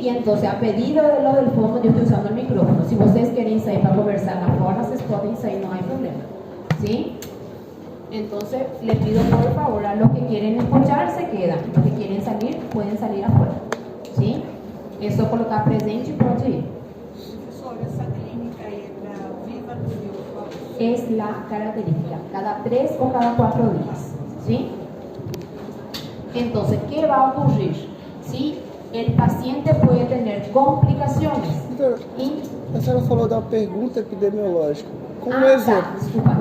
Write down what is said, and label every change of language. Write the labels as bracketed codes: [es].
[es] Y entonces, a pedido de los del fondo, yo estoy usando el micrófono. Si ustedes quieren salir para conversar afuera, se pueden salir, no hay problema, ¿sí? Entonces, les pido por favor a los que quieren escuchar, se quedan. Los que quieren salir, pueden salir afuera, ¿sí? [pt] Es só colocar presente y pode ir. Professora, essa clínica é para Viva do Rio Forte? [es] Es la característica, cada 3 o cada 4 días, ¿sí? Entonces, ¿qué va a ocurrir? ¿Sí? El paciente puede tener complicaciones. [pt] A senhora falou da pergunta epidemiológica. Como Tá, desculpa.